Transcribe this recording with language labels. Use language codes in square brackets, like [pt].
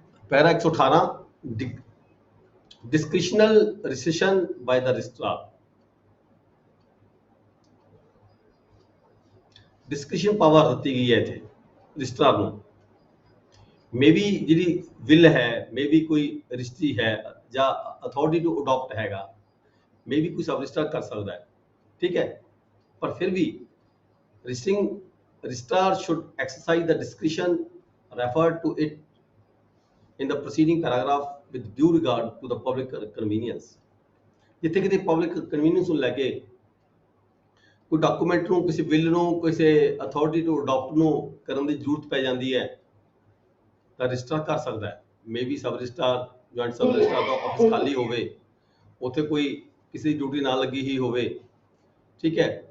[en] Para 118 discretional recession by the registrar. [pa] Discretion power ਦਿੱਤੀ ਗਈ ਹੈ ਇੱਥੇ ਰਜਿਸਟਰਾਰ ਨੂੰ। मे बी ਜਿਹੜੀ ਵਿਲ ਹੈ, मे बी ਕੋਈ ਰਜਿਸਟਰੀ ਹੈ ਜਾਂ ਅਥਾਰਟੀ ਟੂ ਅਡਾਪਟ ਹੈਗਾ, मे बी ਕੋਈ ਸਬ ਰਜਿਸਟਰ ਕਰ ਸਕਦਾ ਹੈ, ਠੀਕ ਹੈ। ਪਰ ਫਿਰ ਵੀ [en] Registrar should exercise the discretion referred to it in the preceding paragraph with due regard to the public convenience। [pa] ਜਿੱਥੇ ਕਿਤੇ ਪਬਲਿਕ ਕਨਵੀਨੀਅੰਸ ਨੂੰ ਲੈ ਕੇ ਕੋਈ ਡਾਕੂਮੈਂਟ ਨੂੰ, ਕਿਸੇ ਬਿੱਲ ਨੂੰ, ਕਿਸੇ ਅਥਾਰਟੀ ਟੂ ਅਡਾਪਟ ਨੂੰ ਕਰਨ ਦੀ ਜ਼ਰੂਰਤ ਪੈ ਜਾਂਦੀ ਹੈ ਤਾਂ ਰਜਿਸਟਰ ਕਰ ਸਕਦਾ ਹੈ। ਮੇਬੀ ਸਬ ਰਜਿਸਟਰ, ਜੁਆਇੰਟ ਸਬ ਰਜਿਸਟਰ ਦਾ ਆਫਿਸ ਖਾਲੀ ਹੋਵੇ, ਉੱਥੇ ਕੋਈ ਕਿਸੇ ਦੀ ਡਿਊਟੀ ਨਾ ਲੱਗੀ ਹੀ ਹੋਵੇ, ਠੀਕ ਹੈ।